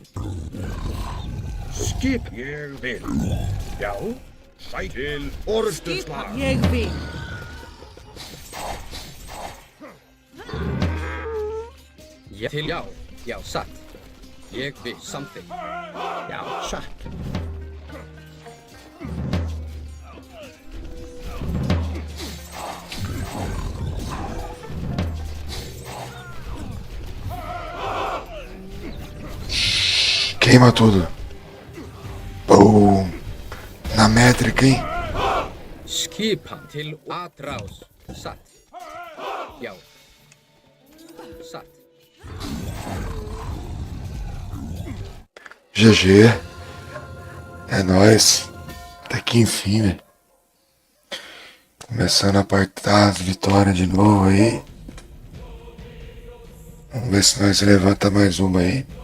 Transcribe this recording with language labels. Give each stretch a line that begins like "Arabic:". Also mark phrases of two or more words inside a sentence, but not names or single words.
Icelandic: Skip. Ég vil. Já. Sæt til orustu slag. Ég vil. Ég til já. Já, satt. Ég vil. Samþykkt. Já, satt.
Portuguese: Queima tudo. Boom. Na métrica, hein?
Icelandic: Skipan til atrás. Satt. Já. Satt.
Portuguese: GG. É nóis. Até que enfim, velho. Começando a apertar as vitórias de novo aí. Vamos ver se nós levanta mais uma aí.